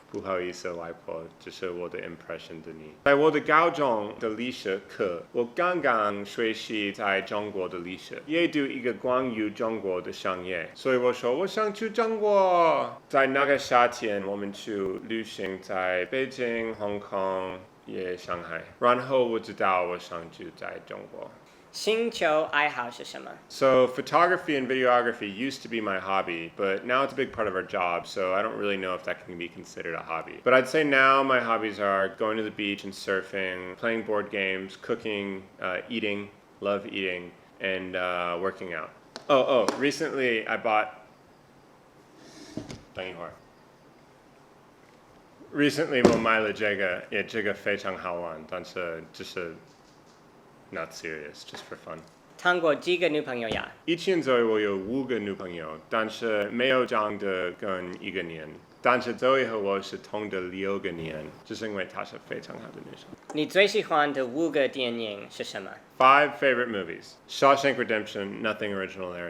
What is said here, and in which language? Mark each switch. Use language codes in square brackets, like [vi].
[zh] 不好意思，外婆，这是我的 impression 的你。在我的高中的历史课，我刚刚学习在中国的历史，也读一个关于中国的商业，所以我说我想去中国。在那个夏天，我们去旅行，在北京、香港也上海，然后我知道我想住在中国。兴趣爱好是什么？ [en] So photography and videography used to be my hobby, but now it's a big part of our job, so I don't really know if that can be considered a hobby. But I'd say now my hobbies are going to the beach and surfing, playing board games, cooking, eating, love eating, and working out. Oh, recently I bought... [zh] 等一会儿。 Recently 我买了这个，也这个非常好玩，但是就是 [en] not serious, just for fun. [zh] 谈过几个女朋友呀？以前Zoey我有5个女朋友，但是没有长得跟1个年。但是Zoey和我是同的6个年，就是因为她是非常好的女生。你最喜欢的5个电影是什么？ [en] 5 favorite movies: Shawshank Redemption, nothing original there.